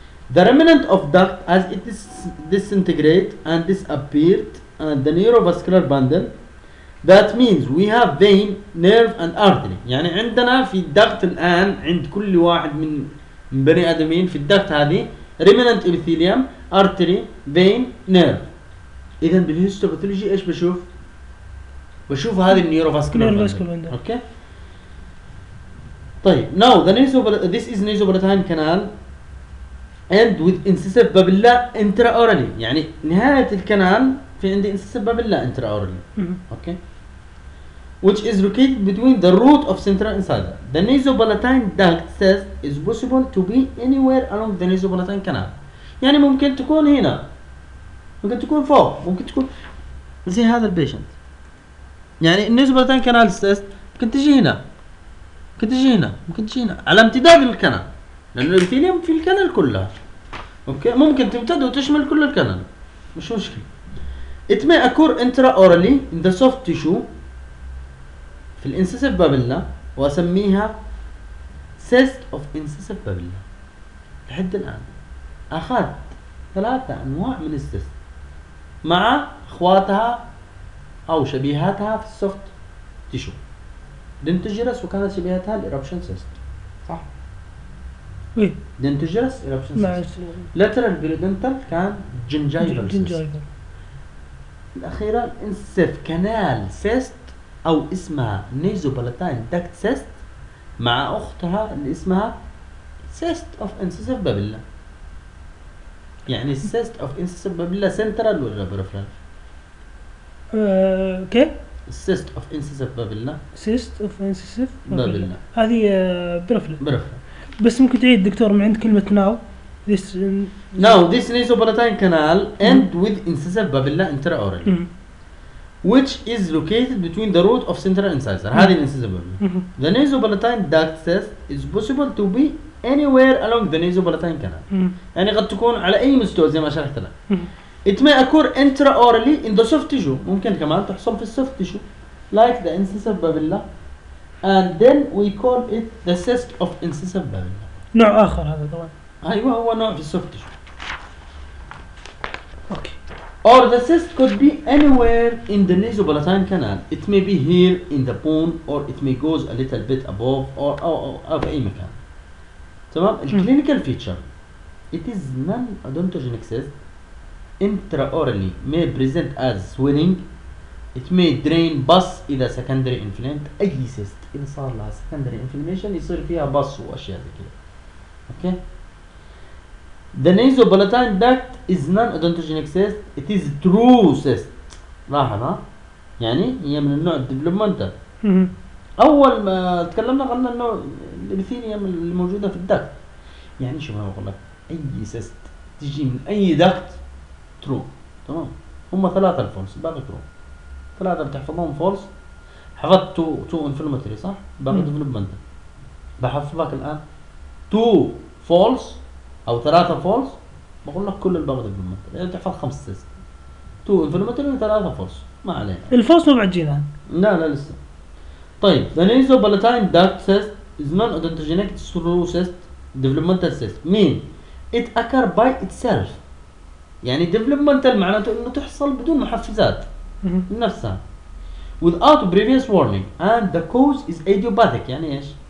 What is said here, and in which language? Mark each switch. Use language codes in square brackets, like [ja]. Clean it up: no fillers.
[en] The remnant of duct, as it is disintegrate and disappeared, the neurovascular bundle, That means we have vein, nerve and artery. [ar] يعني عندنا في الدكت الآن عند كل واحد من بني آدمين في الدكت هذه [en] remnant epithelium, artery, vein, nerve. [ar] إذن بالهيستوباثولوجي إيش بشوف؟ بشوف هذه النيروفاسكولار بندل. [en] Okay. [ar] طيب. [en] Now the this is nasoplatine canal and with incisive papilla intraorally. [ar] يعني نهاية الكنال في عندي incisive papilla intraorally. [en] Okay. Which is located between the root of central incisor. The nasoplatine duct says is possible to be anywhere along the nasoplatine canal. [ar] يعني ممكن تكون هنا. ممكن تكون فوق. ممكن تكون زي هذا البيشنت. يعني النيزوبلاتين كانال سيس ممكن تجي هنا. ممكن تجي هنا. ممكن تجي هنا. على امتداد الكنال. لأنه الإبيثيليوم في الكنال كلها. أوكي. ممكن تمتد وتشمل كل الكنال. مش مشكلة. [en] It may occur intraorally in the soft tissue. [ar] في الانسيسيف بابيلا واسميها سيست اوف انسيسيف بابيلا لحد الان اخذ ثلاثه انواع من السيست مع اخواتها او شبيهاتها في السوفت تيشو دنتجرس وكانت شبيهاتها الاربشن سيست صح وي دنتجرس اربشن سيست لاترال بيلودنتال كان جنجايفال الاخيره انسيسيف كانال سيست أو اسمها نيزوبلاتين دكت سيست مع أختها اللي اسمها سيست أوف انسيسيف بابيلا يعني سيست أوف انسيسيف بابيلا سنترال ولا بريفرال؟ كي؟ سيست أوف انسيسيف بابيلا سيست أوف انسيسيف بابيلا هذه بريفرال بريفرال بس ممكن تعيد دكتور من عند كلمة ناو this [en] now this nasoplatine canal end with incisive babilla intraorally which is located between the root of central incisor [ar] هذه الانسيسيف بابيلا [en] the nasoplatine duct cyst is possible to be anywhere along the nasoplatine canal [ar] يعني قد تكون على اي مستوى زي ما شرحت لك [en] it may occur intraorally in the soft tissue [ar] ممكن كمان تحصل في السوفت تيشو [en] like the incisive papilla and then we call it the cyst of incisive papilla [ar] نوع اخر هذا طبعا ايوه هو نوع في السوفت تيشو اوكي [en] Or the cyst could be anywhere in the nasoplatine canal. It may be here in the bone, or it may goes a little bit above, or of any kind. تمام؟ The clinical feature. It is non-odontogenic cyst. Intraorally may present as swelling. It may drain pus if a secondary inflamed. أي cyst. [ar] إن صار لها secondary inflammation يصير فيها pus وأشياء زي كده. [en] Okay. The nasoplatine duct is non-odontogenic cyst. It is true cyst. [ar] لاحظ ها؟ يعني هي من النوع الديبلومنتال. أول ما تكلمنا قلنا النوع الإبيثيليوم الموجودة في الدكت. يعني شو ما بقول لك؟ أي cyst تجي من أي دكت true. تمام؟ هم ثلاثة الفولس باقي true. ثلاثة بتحفظهم فولس. حفظت تو انفلمتري صح؟ باقي ديبلومنتال. بحفظك الآن تو فولس. أو ثلاثة فولس بقول لك كل البغض بالمتر يعني تحفظ خمس سيست تو انفلمتر ثلاثة فولس ما عليه الفولس ما بعد جينا لا لا لسه طيب [en] the nasoplatine duct cyst is non-odontogenic true cyst developmental cyst mean it occur by itself يعني developmental [ar] معناته انه تحصل بدون محفزات نفسها [en] without previous warning and the cause is idiopathic [ar] يعني ايش